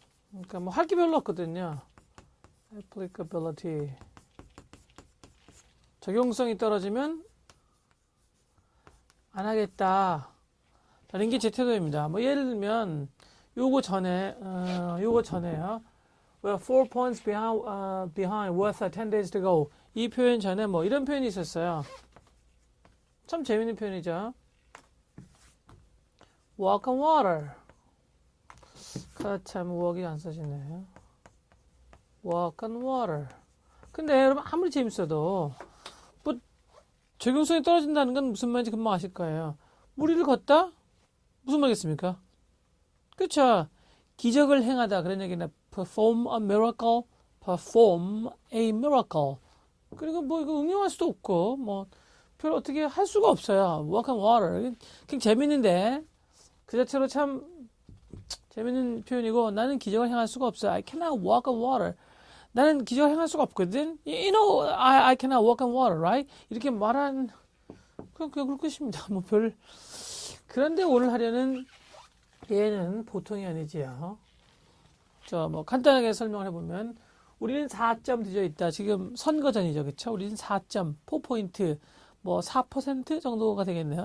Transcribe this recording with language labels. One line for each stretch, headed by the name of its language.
Korean: 그러니까 뭐 할 게 별로 없거든요. applicability 적용성이 떨어지면 안 하겠다 라는 게 제 태도입니다. 뭐 예를 들면 요거 전에요.
English: Well, 4 points behind with 10 days to go.
Korean: 이 표현 전에 뭐 이런 표현이 있었어요. 참 재밌는 표현이죠.
English: Walk on water.
Korean: 참 walk이 안 써지네요.
English: Walk on water.
Korean: 근데 여러분 아무리 재밌어도 뭐 적용성이 떨어진다는 건 무슨 말인지 금방 아실 거예요. 물 위를 걷다? 무슨 말이겠습니까? 그쵸? 기적을 행하다 그런 얘기는
English: perform a miracle, perform a miracle.
Korean: 그리고 뭐 이거 응용할 수도 없고 뭐 별 어떻게 할 수가 없어요.
English: Walk on water.
Korean: 그냥 재밌는데 그 자체로 참 재밌는 표현이고 나는 기적을 행할 수가 없어.
English: I cannot walk on water.
Korean: 나는 기적을 행할 수가 없거든.
English: You know, I cannot walk on water, right?
Korean: 이렇게 말한 그냥 그럴 것입니다. 뭐 별. 그런데 오늘 하려는 얘는 보통이 아니지요. 뭐 간단하게 설명을 해보면 우리는 4점 뒤져 있다. 지금 선거전이죠, 그렇죠? 우리는 4점, 4포인트, 뭐 4% 정도가 되겠네요.